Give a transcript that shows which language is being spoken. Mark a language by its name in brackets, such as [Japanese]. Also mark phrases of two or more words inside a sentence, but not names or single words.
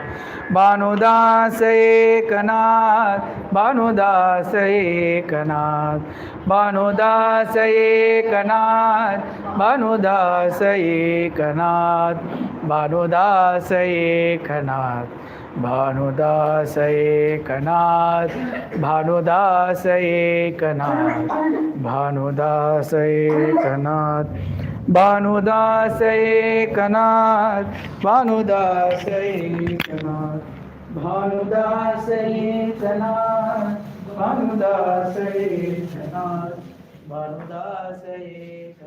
[Marathi] பானுதாச ஏகநாத், பானுதாச ஏகநாத், பானுதாச ஏகநாத், பானுதாச ஏகநாத், பானுதாச ஏகநாத், भानुदास एकनाथ, भानुदास एकनाथ, भानुदास एकनाथ, भानुदास एकनाथ, भानुदास एकनाथ, भानुदास एकनाथ, भानुदास एकनाथ, भानुदास